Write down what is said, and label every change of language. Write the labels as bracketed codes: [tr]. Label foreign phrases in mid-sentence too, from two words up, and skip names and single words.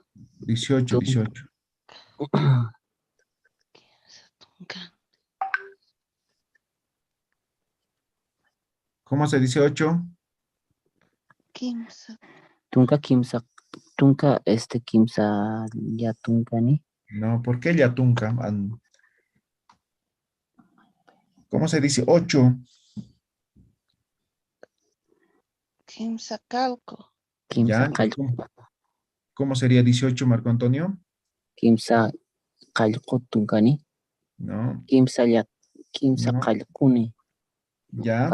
[es] 18. ¿Cómo se dice 8? [ay] Tunka, Kimsa, Tunka, Kimsa, Yatunka, ni. [es] No, ¿por qué Yatunka? ¿Cómo se dice 8? [ay] Kimsacalco. Kimsa, [es] ¿Cómo sería 18, Marco Antonio? [ay] Kimsa, Kalko, Tunka, ni. [es] No. [ay] Kimsa, Kimsa, [es] No. [ay] Kalkuni. [es] Ya.